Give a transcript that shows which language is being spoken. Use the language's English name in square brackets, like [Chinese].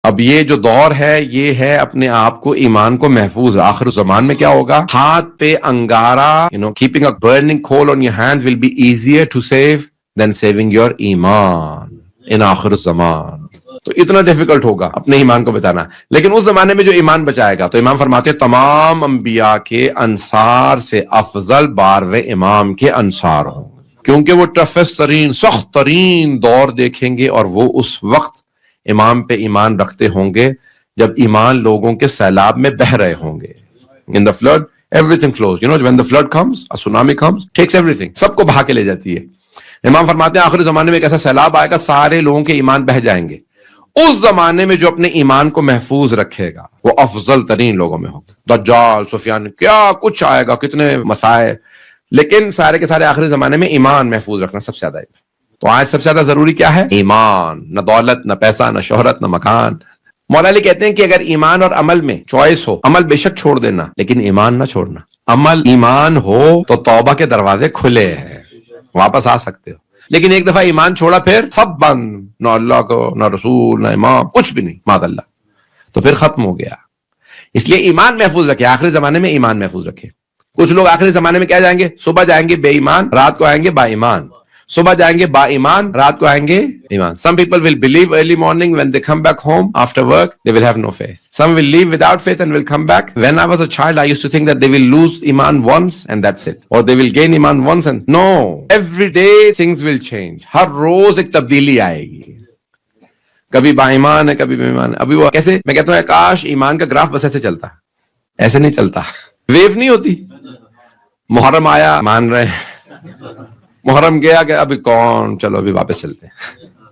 [Urdu] اب یہ جو دور ہے یہ ہے اپنے آپ کو ایمان کو محفوظ. آخر زمان میں کیا ہوگا؟ ہاتھ پہ انگارہ, [English] keeping a burning coal on your hands will be easier to save than saving your ایمان in آخر الزمان. [Urdu] تو اتنا ڈیفیکلٹ ہوگا اپنے ایمان کو بچانا. لیکن اس زمانے میں جو ایمان بچائے گا, تو امام فرماتے ہیں تمام انبیاء کے انصار سے افضل 12ویں امام کے انصار ہوں, کیونکہ وہ ٹفسٹ ترین, سخت ترین دور دیکھیں گے, اور وہ اس وقت امام پہ ایمان رکھتے ہوں گے جب ایمان لوگوں کے سیلاب میں بہہ رہے ہوں گے. [English] In the flood, everything flows. When the flood comes, a tsunami comes, takes everything. [Urdu] سب کو بہا کے لے جاتی ہے. امام فرماتے ہیں آخری زمانے میں ایک ایسا سیلاب آئے گا, سارے لوگوں کے ایمان بہہ جائیں گے. اس زمانے میں جو اپنے ایمان کو محفوظ رکھے گا وہ افضل ترین لوگوں میں ہوگا. دجال, سفیان, کیا کچھ آئے گا, کتنے مسائل, لیکن سارے کے سارے آخری زمانے میں ایمان محفوظ رکھنا سب سے زیادہ ہے. تو آج سب سے زیادہ ضروری کیا ہے؟ ایمان. نہ دولت, نہ پیسہ, نہ شہرت, نہ مکان. مولا علی کہتے ہیں کہ اگر ایمان اور عمل میں چوائس ہو, عمل بے شک چھوڑ دینا لیکن ایمان نہ چھوڑنا. عمل ایمان ہو تو توبہ کے دروازے کھلے ہیں, واپس آ سکتے ہو. لیکن ایک دفعہ ایمان چھوڑا پھر سب بند, نہ اللہ کو, نہ رسول, نہ امام, کچھ بھی نہیں, معاذ اللہ, تو پھر ختم ہو گیا. اس لیے ایمان محفوظ رکھے, آخری زمانے میں ایمان محفوظ رکھے. کچھ لوگ آخری زمانے میں کیا جائیں گے؟ صبح جائیں گے بے ایمان, رات کو آئیں گے با ایمان. صبح جائیں گے با ایمان, رات کو آئیں گے ایمان. [English] Some people will believe early morning, when they come back home after work they will have no faith. Some will leave without faith and will come back. When I was a child I used to think that they will lose iman once and that's it, or they will gain iman once and no, every day things will change. [Urdu] ہر روز ایک تبدیلی آئے گی. کبھی با ایمان ہے, کبھی بے ایمان ہے. ابھی وہ کیسے, میں کہتا ہوں کاش ایمان کا گراف بس ایسے چلتا, ایسے نہیں چلتا, ویو نہیں ہوتی. محرم آیا مان رہے ہیں, محرم گیا کہ ابھی کون, چلو ابھی واپس چلتے ہیں.